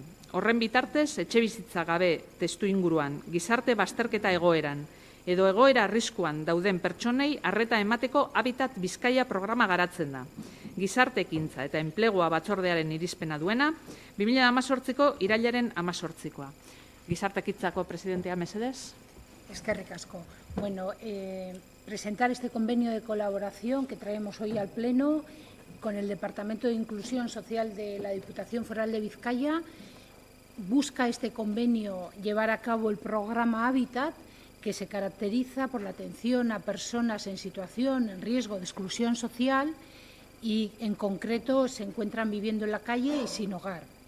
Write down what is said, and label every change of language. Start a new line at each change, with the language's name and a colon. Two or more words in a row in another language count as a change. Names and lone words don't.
Basque: Horren bitartez, etxebizitza gabe testu inguruan, gizarte bazterketa egoeran, edo egoera arriskuan dauden pertsonei arreta emateko Habitat Bizkaia programa garatzen da. Gizarte ekintza eta enplegua batzordearen irizpena duena, 2018ko irailaren 18koa. Gizarte ekintzako presidentea, mesedez? Eskerrik asko.
Spanish: Bueno, presentar este convenio de colaboración que traemos hoy al Pleno con el Departamento de Inclusión Social de la Diputación Foral de Vizcaya. Busca este convenio llevar a cabo el programa Habitat, que se caracteriza por la atención a personas en situación, en riesgo de exclusión social y, en concreto, se encuentran viviendo en la calle y sin hogar.